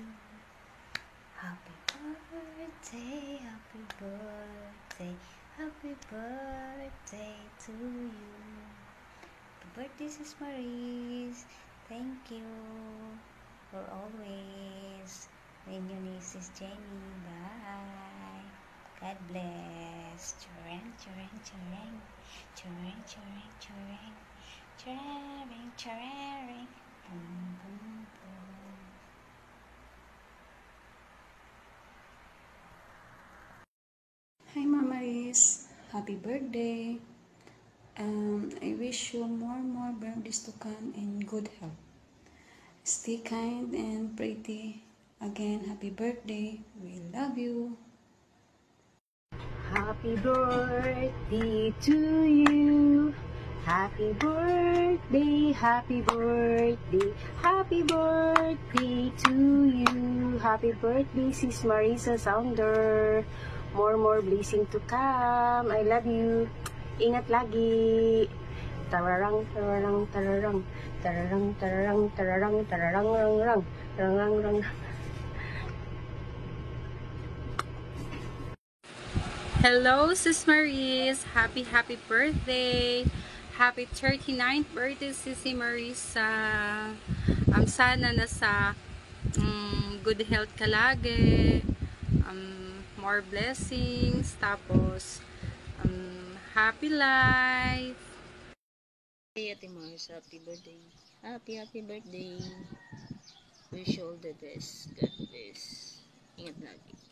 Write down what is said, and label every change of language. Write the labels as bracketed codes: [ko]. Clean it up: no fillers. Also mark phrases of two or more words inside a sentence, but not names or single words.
[en] Happy birthday, happy birthday, happy birthday to you. Happy birthday, Sis Maurice. Thank you for always. And your niece is Jenny. Bye. God bless. Chureng, chureng, chureng. Chureng, chureng, chureng. Chureng, chureng. Boom, boom, boom. Hi Mama Maris, happy birthday. I wish you more birthdays to come in good health. Stay kind and pretty. Again, happy birthday. We love you. Happy birthday to you. Happy birthday, happy birthday, happy birthday to you. Happy birthday, Sis Marisa Sounder. More blessing to come. I love you. [tl] Ingat lagi. Tararang, tararang, tararang, tararang, tararang, tararang, tararang, rang, rang, rang, rang, rang. [en] Hello, Sis Maurice. Happy birthday. Happy 39th birthday, Sisi Marisa. [tl] Sana nasa [en] good health [tl] ka lagi. [en] More blessings. Tapos, happy life. Hey, Ate Mars, happy birthday. Happy birthday. Wish you all the best. God bless. [tl] Ingat lagi.